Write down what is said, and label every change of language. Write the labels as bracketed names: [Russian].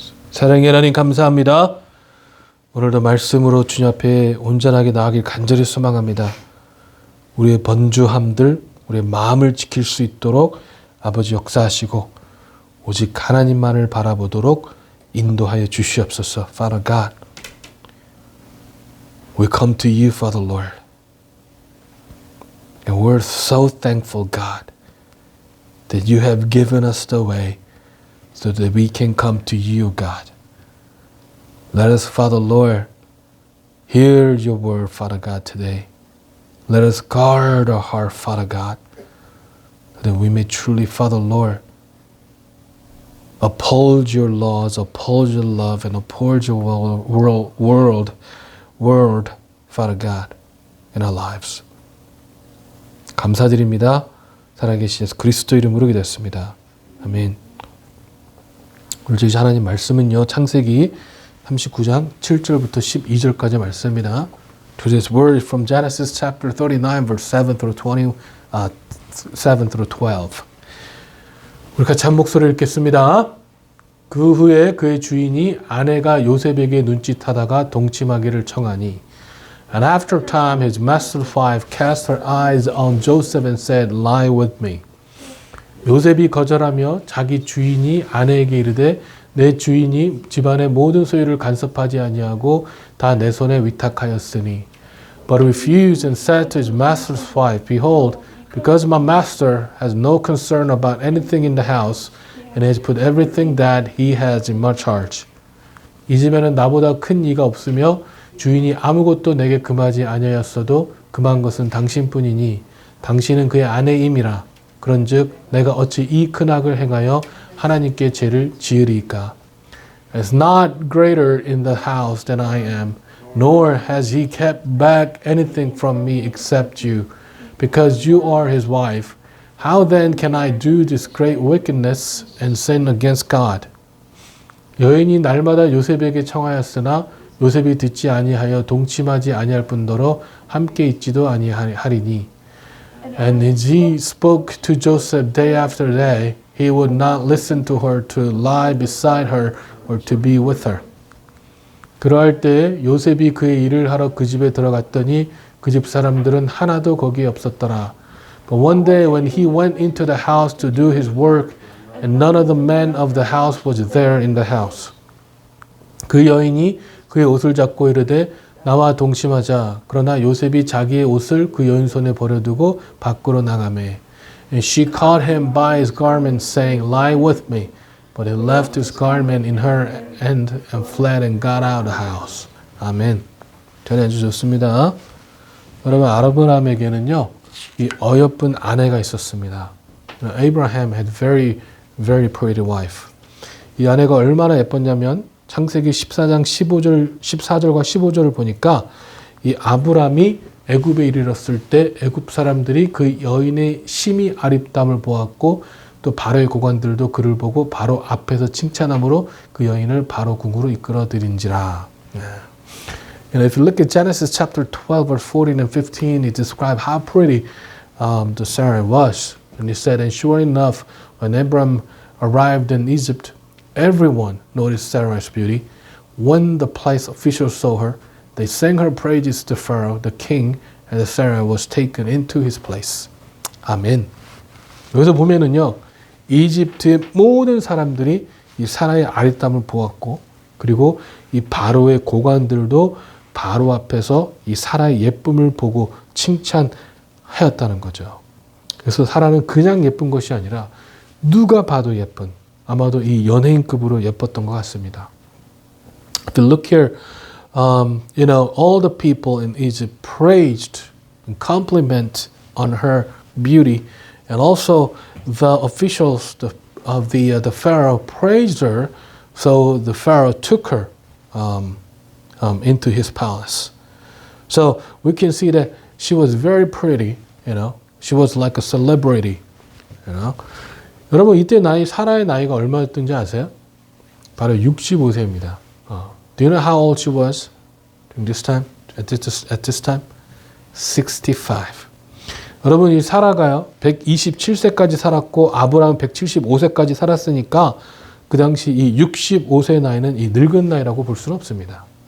[Korean] 사랑의 하나님 감사합니다. 오늘도 말씀으로 주님 앞에 온전하게 나아가길 간절히 소망합니다. 우리의 번주함들, 우리의 마음을 지킬 수 있도록 아버지 역사하시고 오직 하나님만을 바라보도록 인도하여 주시옵소서. [English] Father God, we come to you, Father Lord. And we're so thankful, God, that you have given us the way so that we can come to you, God. Let us, Father Lord, hear your word, Father God, today. Let us guard our heart, Father God, that we may truly, Father Lord, uphold your laws, uphold your love, and uphold your word, Father God, in our lives. [Korean] 감사드립니다. 살아계신 예수 그리스도 이름으로 기도했습니다. 아멘. 오늘 저희 하나님 말씀은요, 창세기 39장 7절부터 12절까지 말씀입니다. [English] Today's word is from Genesis chapter 39, verse 7 through 12. [Korean] 우리 같이 한 목소리를 읽겠습니다. 그 후에 그의 주인이 아내가 요셉에게 눈짓하다가 동침하기를 청하니, [English] And after time his master's wife cast her eyes on Joseph and said, Lie with me. [Korean] 요셉이 거절하며 자기 주인이 아내에게 이르되 내 주인이 집안의 모든 소유를 간섭하지 아니하고 다 내 손에 위탁하였으니. [English] But refused and said to his master's wife, Behold, because my master has no concern about anything in the house, and has put everything that he has in my charge. [Korean] 이 집에는 나보다 큰 이가 없으며 주인이 아무것도 내게 금하지 아니하였어도 금한 것은 당신뿐이니 당신은 그의 아내임이라. 그런즉 내가 어찌 이 큰 악을 행하여 하나님께 죄를 지으리이까? [English] Is not greater in the house than I am, nor has he kept back anything from me except you, because you are his wife. How then can I do this great wickedness and sin against God? [Korean] 여인이 날마다 요셉에게 청하였으나 요셉이 듣지 아니하여 동침하지 아니할 뿐더러 함께 있지도 아니하리니. [English] And as he spoke to Joseph day after day, he would not listen to her to lie beside her or to be with her. [Korean] 그러할 때 요셉이 그의 일을 하러 그 집에 들어갔더니 그 집 사람들은 하나도 거기에 없었더라. [English] But one day when he went into the house to do his work, and none of the men of the house was there in the house. [Korean] 그 여인이 그의 옷을 잡고 이르되 나와 동침하자. 그러나 요셉이 자기의 옷을 그 여인 손에 버려두고 밖으로 나가매. [English] And she caught him by his garment, saying, Lie with me. But he left his garment in her hand and fled and got out of the house. [Korean] 아멘. 전해 주셨습니다. 여러분, 아브라함에게는요, 이 어여쁜 아내가 있었습니다. [English] Abraham had very pretty wife. [Korean] 이 아내가 얼마나 예뻤냐면 창세기 14장 14절과 15절을 보니까 이 아브람이 애굽에 이르렀을 때 애굽 사람들이 그 여인의 심히 아립담을 보았고 또 바로의 고관들도 그를 보고 바로 앞에서 칭찬함으로 그 여인을 바로 궁으로 이끌어들인지라. [English] And if you look at Genesis chapter 12 verse 14 and 15, it describes how pretty the Sarah was. And he said, and sure enough, when Abram arrived in Egypt, everyone noticed Sarah's beauty. When the place officials saw her, they sang her praises to Pharaoh, the king, and Sarah was taken into his place. [Korean] 아멘. 여기서 보면은요, 이집트의 모든 사람들이 이 사라의 아리따움을 보았고, 그리고 이 바로의 고관들도 바로 앞에서 이 사라의 예쁨을 보고 칭찬하였다는 거죠. 그래서 사라는 그냥 예쁜 것이 아니라 누가 봐도 예쁜, 아마도 이 연예인급으로 예뻤던 것 같습니다. [English] If you look here, all the people in Egypt praised and complimented on her beauty, and also the officials of the Pharaoh praised her, so the Pharaoh took her into his palace. So we can see that she was very pretty, she was like a celebrity, [Korean] 여러분 이때 사라의 나이가 얼마였던지 아세요? 바로 65세입니다. [English] Do you know how old she was during this time? At this time? 65. [Korean] 여러분 이 사라가요 127세까지 살았고 아브라함은 175세까지 살았으니까 그 당시 이 65세 나이는 이 늙은 나이라고 볼 수는 없습니다.